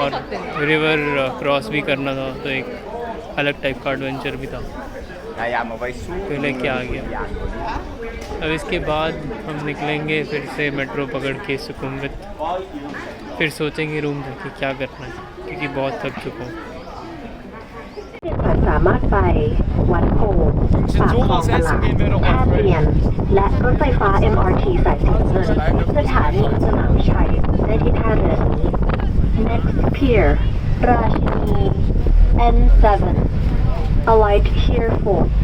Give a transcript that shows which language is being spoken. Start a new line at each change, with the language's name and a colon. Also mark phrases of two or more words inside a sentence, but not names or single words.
Hindi: और
English: river cross
Hindi: भी करना था, तो एक अलग टाइप का एडवेंचर भी था, तो लेके आ गया। अब इसके बाद हम निकलेंगे फिर से मेट्रो पकड़ के सुकुमवित, फिर सोचेंगे रूम जाके क्या करना है, क्योंकि बहुत थक चुका हूँ।
Thai: สามารถไปวัดโพปากคลองตลาดท่าเตียนและรถไฟฟ้า MRT สายสีน้ำเงินสถานีสนามชัยได้ที่ท่าเรือนี้
English: Next Pier
Thai: ราชินี N7
English: Alight here for